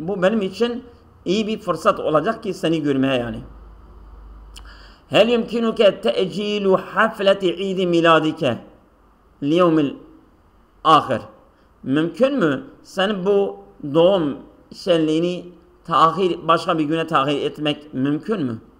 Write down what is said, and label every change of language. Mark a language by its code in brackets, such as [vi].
[tr] Bu benim için iyi bir fırsat olacak ki seni görmeye yani. [ar] هل يمكنك تأجيل حفلة عيد ميلادك ليوم الآخر? [tr] Mümkün mü sen bu doğum şenliğini başka bir güne tahir etmek mümkün mü?